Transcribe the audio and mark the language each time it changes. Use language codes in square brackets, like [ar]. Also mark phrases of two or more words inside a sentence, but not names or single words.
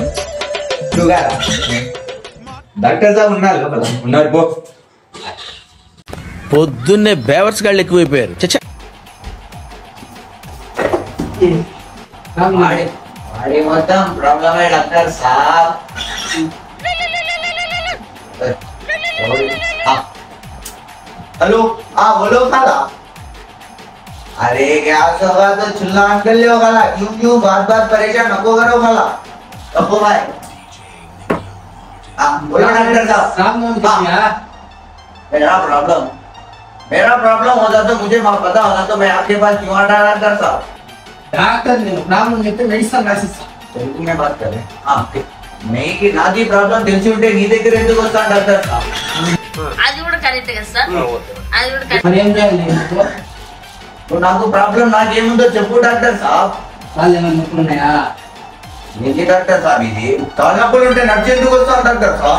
[en] sugar doctor [te] సాబ్ ఉన్నారు లోపల. ఉన్నారు పో. పొద్దున్నే బేవర్స్ గాళ్ళు ఎక్కువైపోయారు. చచ్చా వాడి మొత్తం ప్రాబ్లమే డాక్టర్ సాబ్. [dcc] हेलो हाँ बोलो खाला. अरे गैस होगा तो चूल्हा ऑन कर लियो खाला. क्यों बात परेशान नको करो खाला. नको भाई. हाँ बोलो डॉक्टर साहब. मेरा प्रॉब्लम होता तो मुझे पता होता तो मैं आपके पास क्यों आता डॉक्टर साहब. [te] డాక్టర్ నేను ప్రాబ్లం చెప్తే మెడిసిన్ రాసిస్తాను. తెలుగు [dcc] में बात करें. हाँ नहीं [te] నాది ప్రాబ్లం తెలిసి ఉంటే నీ దగ్గర ఎందుకు వస్తాను డాక్టర్ సాబ్. అది కూడా కరెక్ట్ కదా సార్, అది కూడా కరెక్ట్. మరి ఏం చేయాలి నీకు? నాకు ప్రాబ్లం నాకేముందో చెప్పు డాక్టర్ సాబ్. వాళ్ళు ఏమైనా నొప్పులు ఉన్నాయా? ఏంటి డాక్టర్ సాబ్ ఇది తలనొప్పులు ఉంటే నడిచేందుకు వస్తాను డాక్టర్ సాబ్.